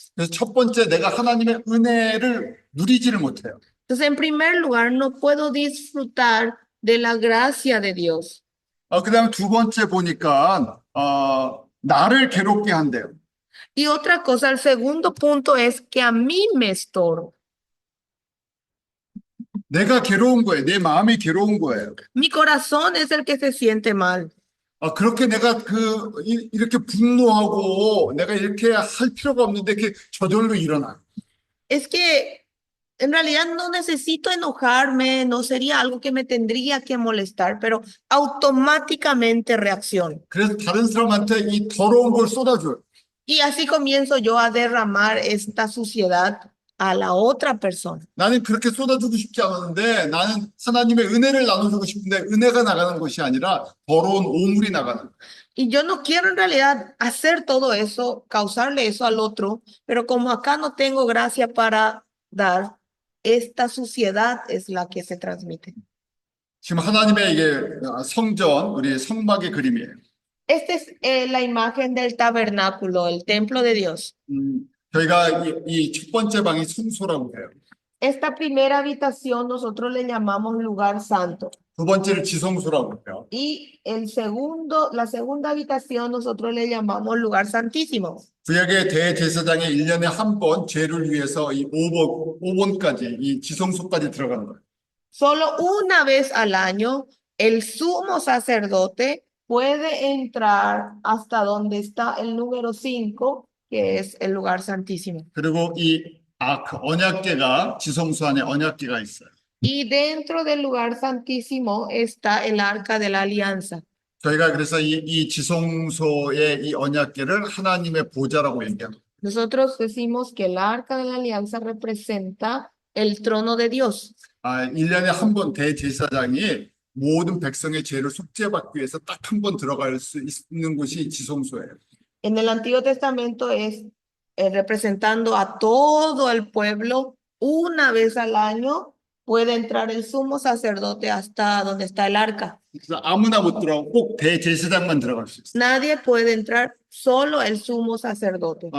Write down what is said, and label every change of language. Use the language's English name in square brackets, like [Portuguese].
[Korean] 그래서 첫 번째 내가 하나님의 은혜를 누리지를 못해요. [Spanish] Entonces, en primer lugar, no puedo disfrutar de la gracia de Dios. [Korean] 그다음에 두 번째 보니까 나를 괴롭게 한대요. [Spanish] Y otra cosa, el segundo punto es que a mí me estorba. [Korean] 내가 괴로운 거예요. 내 마음이 괴로운 거예요. [Spanish] Mi corazón es el que se siente mal. [Korean] 그렇게 내가 이렇게 분노하고 내가 이렇게 할 필요가 없는데 이렇게 저절로 일어나. [Spanish] Es que en realidad no necesito enojarme, no sería algo que me tendría que molestar, pero automáticamente reacciono. [Korean] 그래서 다른 사람한테 이 더러운 걸 쏟아줘요. [Spanish] Y así comienzo yo a derramar esta suciedad a la otra persona. [Korean] 나는 그렇게 쏟아주고 싶지 않았는데 나는 하나님의 은혜를 나눠주고 싶은데 은혜가 나가는 것이 아니라 더러운 오물이 나가는 거예요. [Spanish] Y yo no quiero en realidad hacer todo eso, causarle eso al otro, pero como acá no tengo gracia para dar, esta suciedad es la que se transmite. [Korean] 지금 하나님의 이게 성전, 우리 성막의 그림이에요. [Spanish] Esta es la imagen del tabernáculo, el templo de Dios. [Korean] 저희가 이 첫 번째 방이 성소라고 해요. [Spanish] Esta primera habitación nosotros le llamamos lugar santo. [Korean] 두 번째를 지성소라고 해요. [Spanish] Y la segunda habitación nosotros le llamamos lugar santísimo. [Korean] 구약의 대제사장이 1년에 한 번 죄를 위해서 이 5번까지 이 지성소까지 들어가는 거예요. [Spanish] Solo una vez al año el sumo sacerdote puede entrar hasta donde está el número 5, que es el lugar santísimo. [Korean] 그리고 이 언약궤가 지성소 안에 언약궤가 있어요. [Spanish] Y dentro del lugar santísimo está el arca de la alianza. [Korean] 저희가 그래서 이 지성소의 이 언약궤를 하나님의 보좌라고 얘기합니다. [Spanish] Nosotros decimos que el arca de la alianza representa el trono de Dios. [Korean] 1년에 한 번 대제사장이 모든 백성의 죄를 속죄받기 위해서 딱 한 번 들어갈 수 있는 곳이 지성소예요. [Spanish] En el Antiguo Testamento es representando a todo el pueblo, una vez al año puede entrar el sumo sacerdote hasta donde está el arca. [Korean] 그래서 아무나 못 들어가고 꼭 대제사장만 들어갈 수 있어요. [Spanish] Nadie puede entrar, solo el sumo sacerdote.